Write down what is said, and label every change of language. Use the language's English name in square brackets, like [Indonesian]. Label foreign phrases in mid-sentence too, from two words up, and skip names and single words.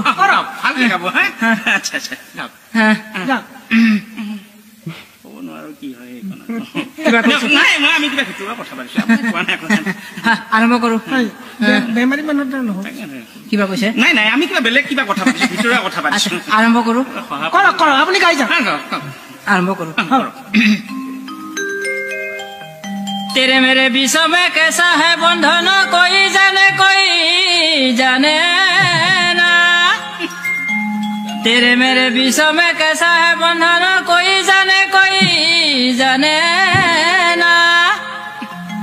[Assamese] ভালকে গাব আচ্ছা আচ্ছা গাওক ক'ব নোৱাৰো কি হয় নাই আমি কিবা ভিতৰুৱা কথা পাতিছো আৰম্ভ কৰো বেমাৰী মানুহ কিবা কৈছে নাই নাই আমি কিবা বেলেগ কিবা কথা পাতিছো ভিতৰুৱা কথা পাতিছো আৰম্ভ কৰো কৰক আপুনি গাই যাওক আৰম্ভ কৰো [Hindi] तेरे मेरे विषय में कैसा है बंधन कोई जाने ना तेरे मेरे विषय में कैसा है बंधन कोई जाने ना